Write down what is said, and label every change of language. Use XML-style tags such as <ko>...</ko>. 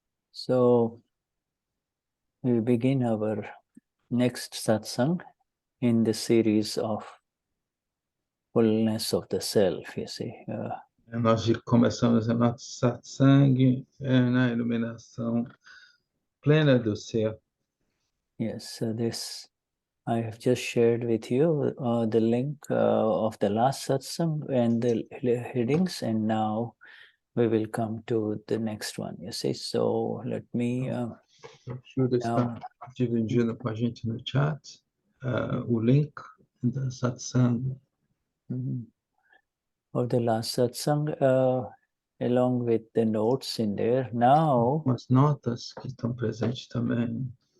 <en>So we begin our next satsang in the series of fullness of the self, you see.</en> <pt>Nós começamos a nossa satsang na iluminação plena do ser.</pt> <en>Yes, so this I have just shared with you the link of the last satsang and the headings, and now we will come to the next one, you see. So let me</en> <pt>Júlia está dividindo com a gente no chat o link da satsang.</pt> <en>Of the last satsang, along with the notes in there. Now,</en> <pt>as notas que estão presentes também.</pt>